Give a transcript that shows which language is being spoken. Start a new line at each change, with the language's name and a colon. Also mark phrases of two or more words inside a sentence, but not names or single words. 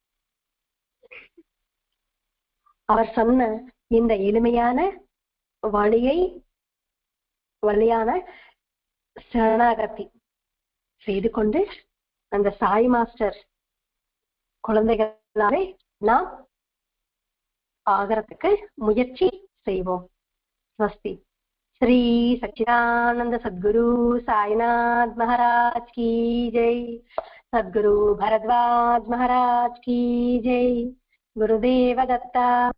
Tamil: அவர் சொன்ன இந்த எளிமையான வழியான சரணாகதி செய்து கொண்டு அந்த சாய் மாஸ்டர் குழந்தைகளாலே நாம் ஆகிறதுக்கு முயற்சி செய்வோம்.
Hindi: ஸ்வஸ்தி. ஸ்ரீ சச்சிதானந்த சத்குரு சாய்நாத் महाराज की जय. सद्गुरु भरद्वाज महाराज की जय. गुरुदेव दत्ता.